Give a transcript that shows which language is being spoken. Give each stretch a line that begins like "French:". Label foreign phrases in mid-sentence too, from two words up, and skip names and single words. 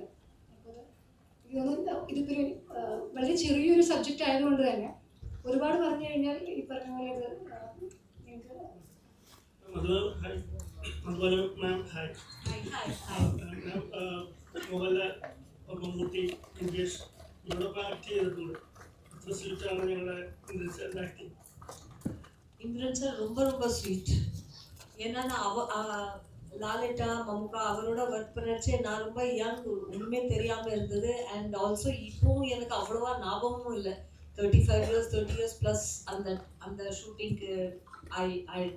Malayalam: അപ്പോൾ എനിക്ക് തോന്നുന്നു ഇതിപ്പോൾ ഒരു വളരെ ചെറിയൊരു സബ്ജക്റ്റ് ആയതുകൊണ്ട് തന്നെ ഒരുപാട് പറഞ്ഞു കഴിഞ്ഞാൽ ഈ പറഞ്ഞ പോലെ ഇത് നിങ്ങൾക്ക് അതുപോലെ
English: ma'am hi.
Malayalam: മോഹൻലാൽ, മമ്മൂട്ടി, ഇംഗ്ലീഷ് ഇവരൊക്കെ ആക്ട് ചെയ്തിട്ടുണ്ട്. എത്ര സ്വീറ്റാണ് ഞങ്ങളുടെ ഇന്ദ്രൻസ് ആക്ടിങ്?
Tamil: இந்திரன் சார் ரொம்ப ரொம்ப ஸ்வீட். ஏன்னா லாலேட்டா மம்முக்கா அவரோட ஒர்க் பண்ணச்சு நான் ரொம்ப யங், ஒன்றுமே தெரியாமல் இருந்தது.
English: and also
Tamil: இப்போவும் எனக்கு அவ்வளோவா ஞாபகமும் இல்லை. 30
English: years plus
Tamil: அந்த ஷூட்டிங்க்கு ஆயிடுது.